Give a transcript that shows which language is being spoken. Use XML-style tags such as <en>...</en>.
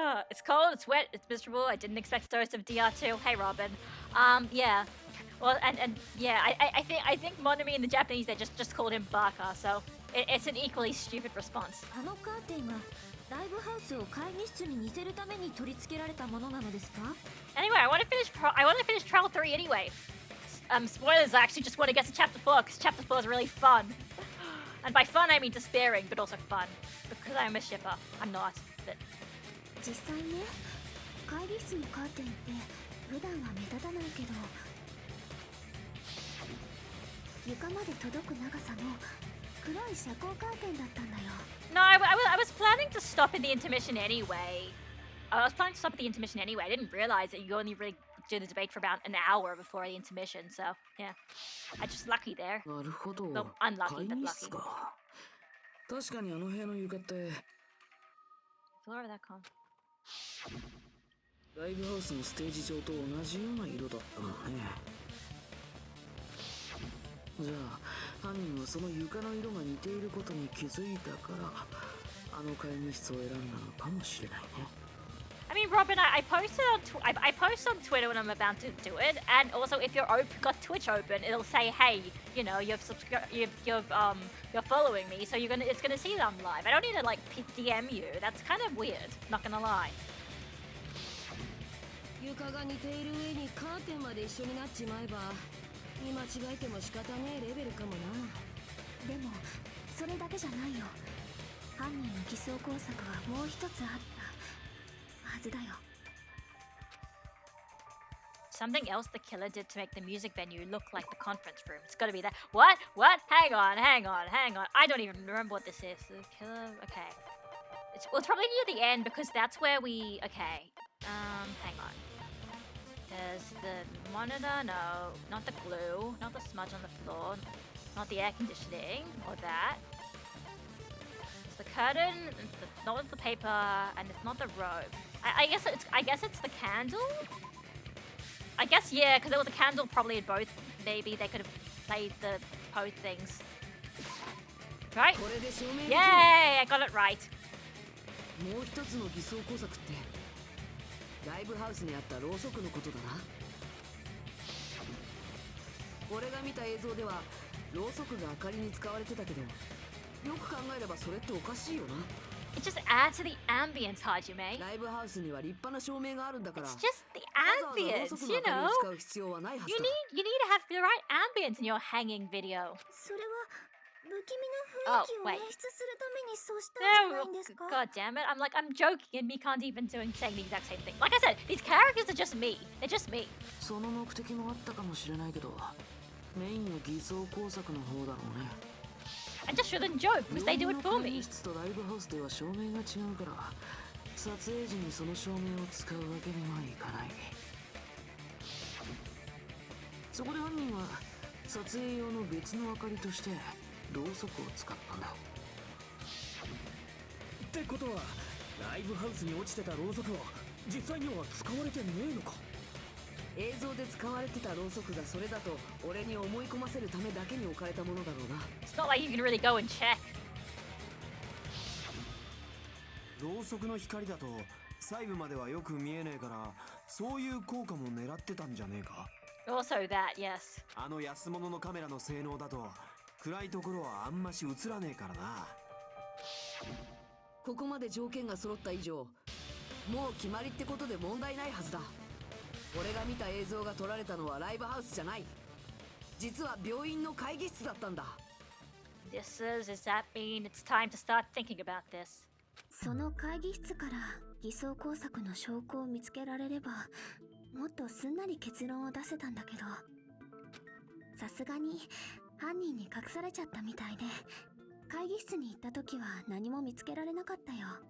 <en>It's cold, it's wet, it's miserable. I didn't expect a dose of DR2. Hey, Robin. Yeah. Well, and yeah, I think Monami in the Japanese they just called him Baka, so it's an equally stupid response.</en> <ja>あのカーテンはライブハウスを会議室に似せるために取り付けられたものなのですか？</ja> <en>Anyway, I want to finish Trial 3 anyway. Spoilers. I actually just want to get to Chapter 4 because Chapter 4 is really fun. And by fun I mean despairing, but also fun because I'm a shipper. I'm not. But</en> <ja>実際ね、会議室のカーテンって普段は目立たないけど、床まで届く長さの黒い遮光カーテンだったんだよ。</ja> <en>no, I was planning to stop in the intermission anyway. I didn't realize that you only really do the debate for about an hour before the intermission, so yeah. I'm just lucky there.</en> <ja>なるほど。</ja> <en>Well, unlucky, but</en> <ja>議</ja> <en>lucky.</en> <ja>室か。確かにあの部屋の床って</ja> <en>Floor of that con.</en> <ja>ライブハウスのステージ上と同じような色だったのね。じゃあ犯人はその床の色が似ていることに気づいたからあの会議室を選んだのかもしれないね。</ja> <en>I mean, Robin, I posted I post on Twitter when I'm about to do it, and also if you're got Twitch open, it'll say, hey, you know, you're following me, so it's gonna see that I'm live. I don't need to like DM you. That's kind of weird. Not gonna lie.</en> <ja>床が似ている上にカーテンまで一緒になっちまえば見間違えても仕方ねえレベルかもな。でもそれだけじゃないよ。犯人の偽装工作はもう一つあったはずだよ。</ja> <en>Something else the killer did to make the music venue look like the conference room. It's gotta be that. What? What? Hang on. I don't even remember what this is. The killer. Okay. It's probably near the end because that's where we. Okay. Hang on. There's the monitor. No, not the glue. Not the smudge on the floor. Not the air conditioning or that. It's the curtain. It's not the paper, and it's not the robe. I guess it's the candle. I guess, yeah, because there was a candle probably in both. Maybe they could have played the both things. Right? Yay! I got it right.</en> <ja>もう一つの偽装工作ってライブハウスにあったろうそくのことだな。俺が見た映像ではろうそくが明かりに使われてたけど、よく考えればそれっておかしいよな。</ja> <en>It just adds to the ambience, Hajime.</en> <ja>ライブハウスには立派な照明があるんだから。</ja> <en>It's just the ambience, you know. You need to have the right ambience in your hanging video.</en> <ja>それは不気味な雰囲気を演出するためにそうしたんじゃないんですか？</ja> <en>God damn it. I'm joking and me can't even saying the exact same thing. Like I said, these characters are just me. They're just me.</en> <ja>その目的もあったかもしれないけど、メインの偽装工作の方だろうね。</ja> <en>I just shouldn't joke because they do it for me.</en> <ja>室とライブハウスでは照明が違うから、撮影時にその照明を使うわけにはいかない。そこで犯人は撮影用の別の明かりとしてろうそくを使ったんだ。ってことは、ライブハウスに落ちてたろうそくは実際には使われてねえのか？映像で使われてたろうそくがそれだと俺に思い込ませるためだけに置かれたものだろうな。</ja> <en>It's not like you can really go and check.</en> <ja>ろうそくの光だと細部まではよく見えねえから、そういう効果も狙ってたんじゃねえか。</ja> <en>Also that, yes.</en> <ja>あの安物のカメラの性能だと暗いところはあんまし映らねえからな。ここまで条件が揃った以上、もう決まりってことで問題ないはずだ。俺が見た映像が撮られたのはライブハウスじゃない。実は病院の会議室だったんだ。</ja> <en>Does that mean it's time to start thinking about this?</en> <ja>その会議室から偽装工作の証拠を見つけられれば、もっとすんなり結論を出せたんだけど、さすがに犯人に隠されちゃったみたいで、会議室に行った時は何も見つけられなかったよ。</ja>